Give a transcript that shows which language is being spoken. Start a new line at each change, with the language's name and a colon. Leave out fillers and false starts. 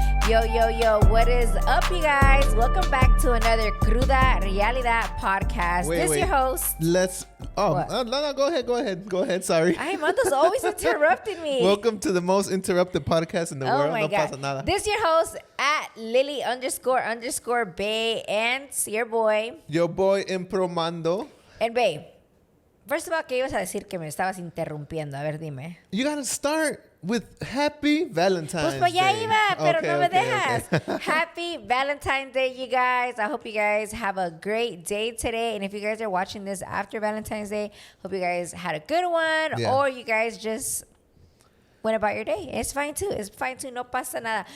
English: Yo, what is up, you guys? Welcome back to another Cruda Realidad podcast. This is your host. No, go ahead. Sorry. Ay, Mando's always interrupting me. Welcome to the most interrupted podcast in the world. Oh my God.
Spanish: Pasa nada.
English: This is your host at Lily__Bay and your boy. Your boy Impromando. And Bay, first of all,
Spanish: ¿qué ibas a decir que me estabas interrumpiendo? A ver, dime.
English: You gotta start with Happy Valentine's
Spanish: Pues ya
English: Day.
Spanish: iba, pero no me dejas.
English: Okay. Happy Valentine's Day, you guys. I hope you guys have a great day today. And if you guys are watching this after Valentine's Day, hope you guys had a good one. Yeah. Or you guys just went about your day. It's fine too.
Spanish: No pasa nada.